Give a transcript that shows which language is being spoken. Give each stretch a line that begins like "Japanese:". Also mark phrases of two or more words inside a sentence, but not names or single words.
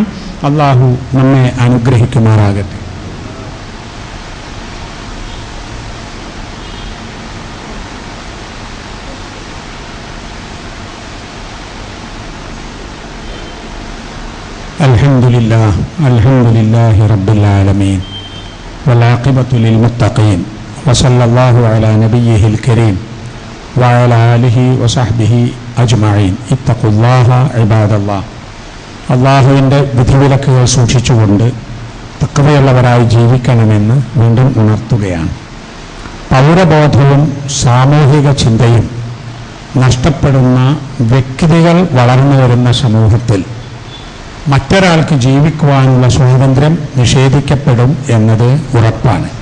Malayalam: അള്ളാഹു നമ്മെ അനുഗ്രഹിക്കുമാറാകട്ടെ.
Arabic: الحمد لله رب العالمين والعاقبة للمتقين وصلى الله على نبيه الكريم وعلى آله وصحبه أجمعين اتقوا الله عباد الله.
Malayalam: അള്ളാഹുവിൻ്റെ വിധിവിലക്കുകൾ സൂക്ഷിച്ചുകൊണ്ട് തഖ്വയുള്ളവരായി ജീവിക്കണമെന്ന് വീണ്ടും ഉണർത്തുകയാണ്. പൗരബോധവും സാമൂഹിക ചിന്തയും നഷ്ടപ്പെടുന്ന വ്യക്തികൾ വളർന്നു വരുന്ന സമൂഹത്തിൽ മറ്റൊരാൾക്ക് ജീവിക്കുവാനുള്ള സ്വാതന്ത്ര്യം നിഷേധിക്കപ്പെടും എന്നത് ഉറപ്പാണ്.